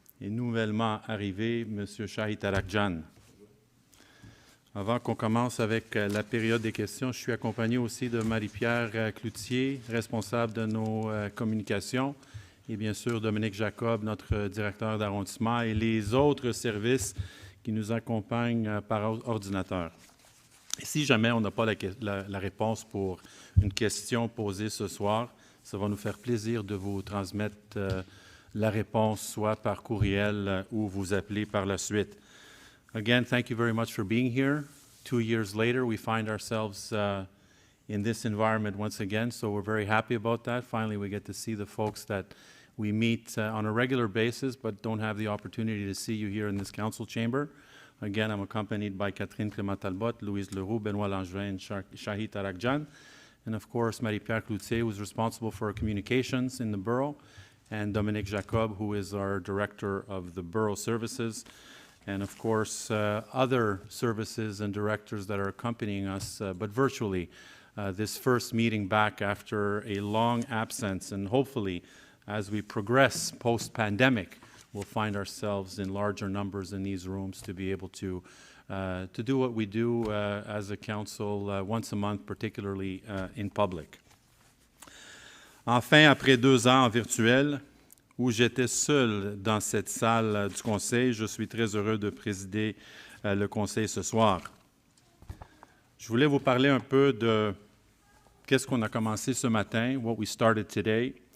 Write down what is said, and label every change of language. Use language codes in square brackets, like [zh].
[fr] Et nouvellement arrivé, M. Shahid Arakjan. Avant qu'on commence avec la période des questions, je suis accompagné aussi de Marie-Pierre Cloutier, responsable de nos communications, et bien sûr Dominique Jacob, notre directeur d'arrondissement, et les autres services qui nous accompagnent par ordinateur. Et si jamais on n'a pas la réponse pour une question posée ce soir, ça va nous faire plaisir de vous transmettre la réponse, soit par courriel ou vous appeler par la suite. [en] Again, thank you very much for being here. 2 years later, we find ourselves in this environment once again, so we're very happy about that. Finally, we get to see the folks that we meet on a regular basis, but don't have the opportunity to see you here in this council chamber. Again, I'm accompanied by Catherine Clément-Talbot, Louise Leroux, Benoît Langevin, and Shahid Arakjan, and of course, Marie-Pierre Cloutier, who's responsible for communications in the borough, and Dominique Jacob, who is our director of the borough services, and of course, other services and directors that are accompanying us, but virtually, this first meeting back after a long absence, and hopefully, as we progress post-pandemic, we'll find ourselves in larger numbers in these rooms to be able to do what we do as a council once a month, particularly in public. [fr] Enfin, après 2 ans en virtuel, où j'étais seul dans cette salle du Conseil, je suis très heureux de présider le Conseil ce soir. Je voulais vous parler un peu de qu'est-ce qu'on a commencé ce matin, [en] what we started today.